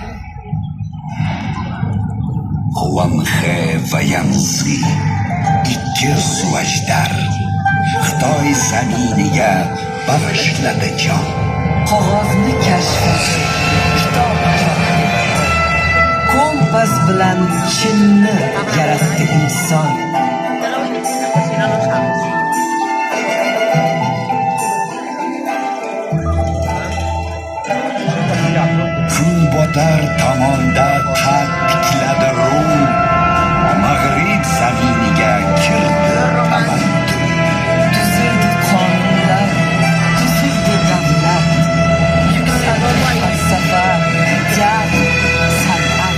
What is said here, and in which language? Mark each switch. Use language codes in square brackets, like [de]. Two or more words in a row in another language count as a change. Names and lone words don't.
[uz] Xuanxe va Yanzi, ikki suvajdar, Xitoy zaminiga bag'ishladi jon. Qog'ozni kashf etdi, kitob chop etdi, kompas bilan chinni yaratdi inson. [es] Si no lo sabes. [uz] Kun botar tomonda qad tikladi Rum, mag'rib zaminiga kirdi tamaddun. Tuzildi qonunlar, tuzildi davlat, yuksaldi falsafa, jahd, san'at.